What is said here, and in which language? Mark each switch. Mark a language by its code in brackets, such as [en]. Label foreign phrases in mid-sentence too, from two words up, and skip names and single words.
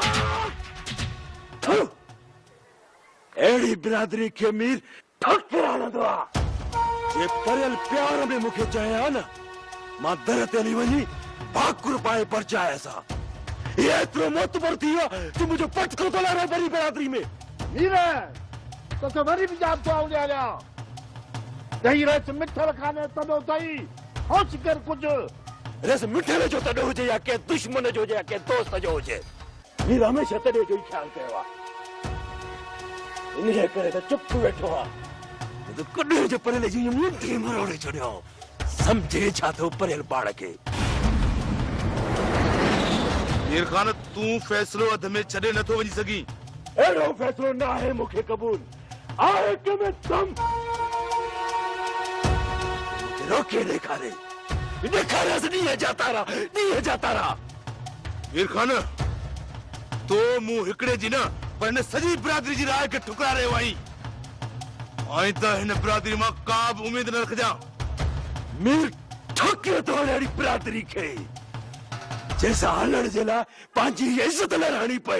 [sd] अहिड़ी बिरादरी खे मीर ठोके हणंदो आहे। जे परेल प्यार में मूंखे चए हा न मां दर ते हली वञी भाकुर पाए परचाए असां। ये एतिरो मोतबर थी वियो कि मुंहिंजो पटको थो लहराए बड़ी बिरादरी में। वीर तो वरी भी जाम तो आउले आया दही रस मिठल खाने तनो तई होश कर कुछ रस मिठल जो तॾो हुजे या के दुश्मन जो हुजे या के दोस्त जो हुजे, मीर हमेशह तॾे जो ई ख्याल कयो आहे। इन्हीअ करे त चुप वेठो आहे। तो कॾहिं जो परेल जी मुंडी मरोड़े छॾियो। समझे छा थो परेल पाण खे। मीर खान तूं फ़ैसिलो अध में छॾे नथो वञी सघीं। अहिड़ो फ़ैसिलो न आहे मूंखे क़बूल आहे कि में दम रोके ॾेखारे ॾींहं जाता रहा। मीर खान तो मूं हिकिड़े जी न पर हिन सॼी बिरादरी जी राय खे ठुकराए रहियो आहीं। ऐं त हिन बिरादरी मां का बि उमेद न रखजां। मीर ठोके थो अहिड़ी बिरादरी खे जंहिंसां हलण जे लाइ पंहिंजी इज़त लड़ाइणी पए।